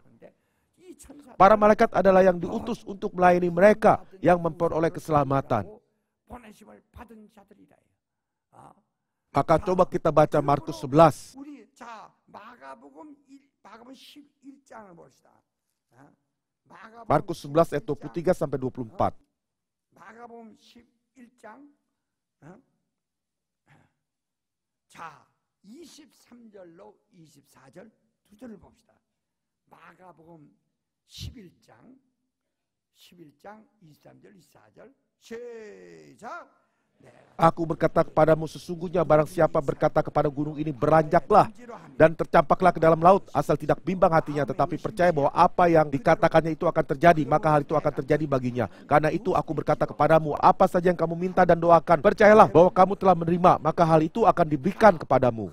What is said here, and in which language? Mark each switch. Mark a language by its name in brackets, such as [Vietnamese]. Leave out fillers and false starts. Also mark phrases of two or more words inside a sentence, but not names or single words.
[Indonesian] Para malaikat adalah yang diutus untuk melayani mereka yang memperoleh keselamatan. Maka coba kita baca Markus 11. Markus 11 ayat 23 sampai 24. [Korean] 자, 23절로 24절 두 절을 봅시다. 마가복음 11장 23절 24절 시작. [Indonesian] Aku berkata kepadamu, sesungguhnya barang siapa berkata kepada gunung ini beranjaklah dan tercampaklah ke dalam laut, asal tidak bimbang hatinya, tetapi percaya bahwa apa yang dikatakannya itu akan terjadi, maka hal itu akan terjadi baginya. Karena itu aku berkata kepadamu, apa saja yang kamu minta dan doakan, percayalah bahwa kamu telah menerima, maka hal itu akan diberikan kepadamu.